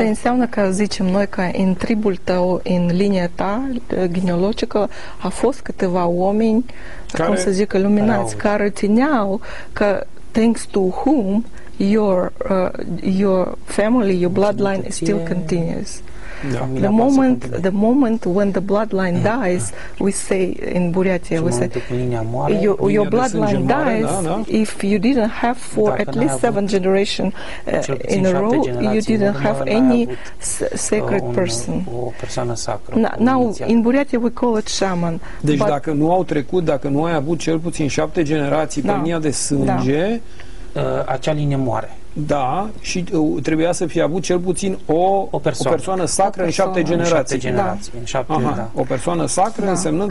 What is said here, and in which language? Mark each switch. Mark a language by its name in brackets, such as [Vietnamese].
[Romanian] Asta înseamnă că, zicem noi, că în tribul tău, în linia ta genealogică, a fost câteva oameni, cum să zic, luminați, care țineau că, [English] thanks to whom your family, your bloodline still continues. [Romanian] Da. [English] The moment when the bloodline dies, we say in Buryatia, we say your bloodline dies if you didn't have for at least 7 generations in a row, you didn't have any sacred person. Now in Buryatia we call it shaman. [Romanian] Deci dacă nu au trecut, dacă nu ai avut cel puțin 7 generații pe linia de sânge, acea linie moare. Da, și trebuia să fie avut cel puțin o persoană sacră în 7 generații. O persoană sacră însemnând